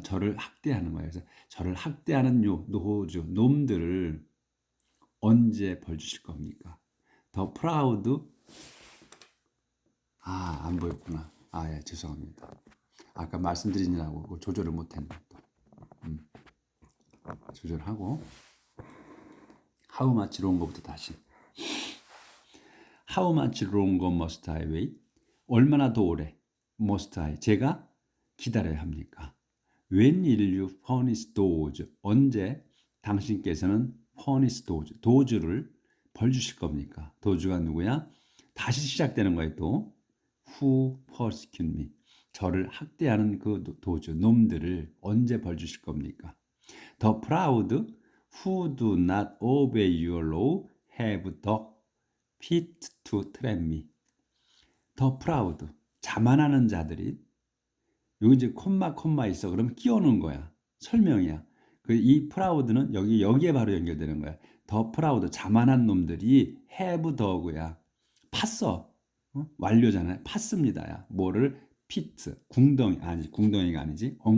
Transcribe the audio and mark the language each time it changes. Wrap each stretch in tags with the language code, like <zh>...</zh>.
<ko>저를 학대하는 거야. 그래서 저를 학대하는 놈들을 언제 벌 주실 겁니까? 더 proud. 안 보였구나. 예, 죄송합니다. 아까 말씀드리느라고 조절을 못했네. 조절하고</ko> <en>how much longer</en> <ko>다시.</ko> <en>How much longer must I wait?</en> <ko>얼마나 더 오래</ko> <en>must I?</en> <ko>제가 기다려야 합니까?</ko> <en>When will you punish those?</en> <ko>언제 당신께서는</ko> <en>punish those?</en> <ko>도주를 벌 주실 겁니까? 도주가 누구야? 다시 시작되는 거예요 또.</ko> <en>Who persecute me?</en> <ko>저를 학대하는 그 도주 놈들을 언제 벌 주실 겁니까?</ko> <en>The proud who do not obey your law have the fit to trap me. The proud</en> <ko>자만하는 자들이 여기 이제 콤마 있어. 그러면 끼워놓은 거야. 설명이야. 이 proud는 여기에 바로 연결되는 거야.</ko> <en>The proud</en> <ko>자만한 놈들이</ko> <en>have the</en> <ko>고야. 팠어. 완료잖아요. 팠습니다야. 뭐를 fit 궁덩이가 아니지.</ko>